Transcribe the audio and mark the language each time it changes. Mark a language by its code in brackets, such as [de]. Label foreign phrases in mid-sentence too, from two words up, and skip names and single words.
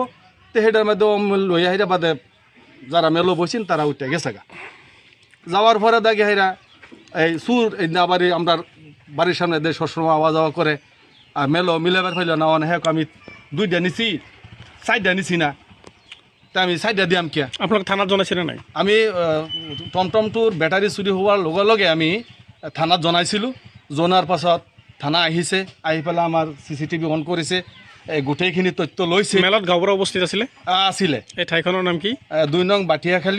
[bn] তো সেটার মধ্যে লইয়া হাইরা বাদে যারা মেলো বসছেন তারা উঠে গেছে গা। যাওয়ার পরে দেখে হাইরা এই সুর এই না বাড়ি আমরা বাড়ির সামনে দিয়ে সবসময় আওয়া যাওয়া করে, আর মেলো মিলাবার হইল না, হ্যাঁ আমি 2টা নিছি, 4টা নিছি না, তা আমি 4টা দিয়াম কিয়া। [as] আপনাকে থানাত জনাইছিলে নাই? আমি টমটমটোৰ বেটাৰী চুৰি হোৱাৰ লগে লগে আমি থানাত জনাইছিলোঁ। জনাৰ পাছত থানা আহিছে, আহি পেলাই আমাৰ CCTV অন কৰিছে, এই গোটেইখিনি তথ্য লৈছে। মেলত গাঁওবুঢ়া উপস্থিত আছিলে? আছিলে। এই ঠাইখনৰ নাম কি? 2 নং বাটিয়াখালী।